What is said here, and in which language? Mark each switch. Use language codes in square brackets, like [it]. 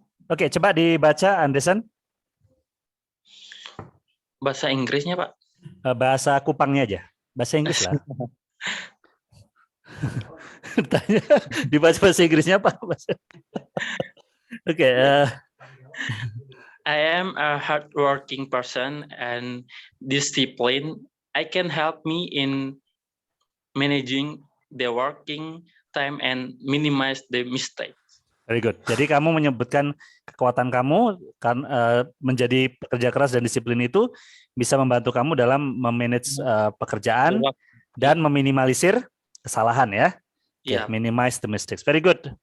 [id] Oke, coba dibaca Anderson. Bahasa Inggrisnya, Pak. Bahasa Kupangnya aja. Bahasa Inggris lah. Tanya, dibaca bahasa Inggrisnya apa? Oke. [en] I am a hardworking person and disciplined. I can help me in managing the working time and minimize the mistake. Very good. [id] Jadi kamu menyebutkan kekuatan kamu kan menjadi pekerja keras dan disiplin itu bisa membantu kamu dalam memanage pekerjaan dan meminimalisir kesalahan ya. [en] Yeah. Minimize the mistakes. Very good.